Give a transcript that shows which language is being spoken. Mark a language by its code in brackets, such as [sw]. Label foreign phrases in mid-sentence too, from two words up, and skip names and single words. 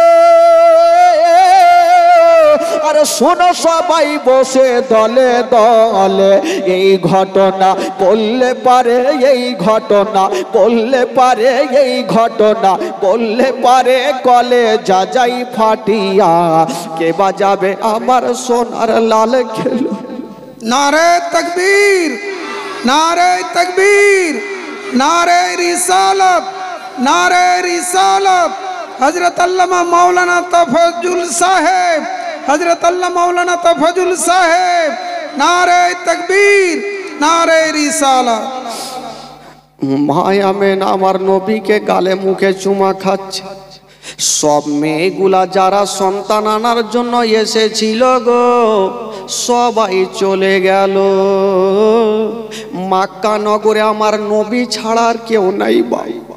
[bn] আরে শোনো সবাই বসে দলে দলে, এই ঘটনা বললে পারে, এই ঘটনা বললে পারে, এই ঘটনা বললে পারে কলে যা যাই ফাটিয়া, কে বাজাবে আমার সোনার লাল খেলো। [ur] نعرۂ تکبیر، نعرۂ تکبیر، نعرۂ رسالت، نعرۂ رسالت. حضرت علامہ مولانا تفضل صاحب، حضرت اللہ مولانا تفضل صاحب، نعرۂ تکبیر، نعرۂ رسالت. [bn] মায়া মেনা আমার নবীকে গালে মুখে চুমা খাচ্ছে। সব মেয়েগুলা যারা সন্তান আনার জন্য এসেছিল গো, সবাই চলে গেল। মক্কা নগরে আমার নবী ছাড়ার কেউ নাই বাবা।